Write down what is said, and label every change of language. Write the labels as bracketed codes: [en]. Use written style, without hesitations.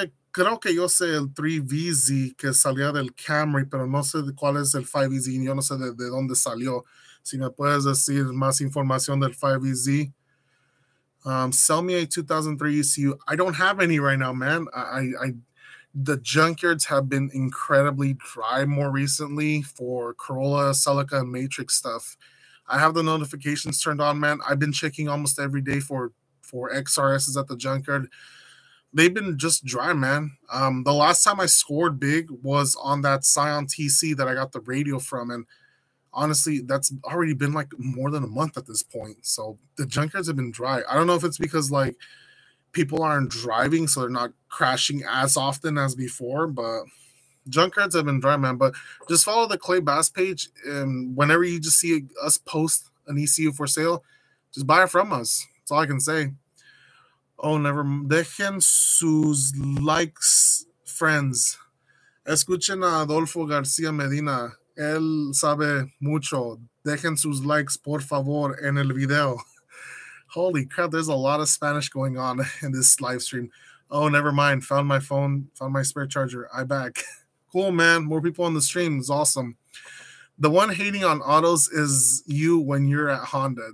[es] Creo que yo sé el 3VZ que salía del Camry, pero no sé de cuál es el 5VZ. Yo no sé de dónde salió. Si me puedes decir más información del 5VZ. [en] Sell me a 2003 ECU. I don't have any right now, man. The junkyards have been incredibly dry more recently for Corolla, Celica, and Matrix stuff. I have the notifications turned on, man. I've been checking almost every day for XRSs at the junkyard. They've been just dry, man. The last time I scored big was on that Scion TC that I got the radio from, and honestly, that's already been like more than a month at this point. So the junkyards have been dry. I don't know if it's because like people aren't driving, so they're not crashing as often as before, but junkyards have been dry, man. But just follow the Clay Bass page, and whenever you just see us post an ECU for sale, just buy it from us. That's all I can say. Oh, never. [es] Dejen sus likes, [en] friends. [es] Escuchen a Adolfo García Medina. Él sabe mucho. Dejen sus likes, por favor, en el video. [en] Holy crap, there's a lot of Spanish going on in this live stream. Oh, never mind. Found my phone, found my spare charger. I back. Cool, man. More people on the stream is awesome. The one hating on autos is you when you're at Honda.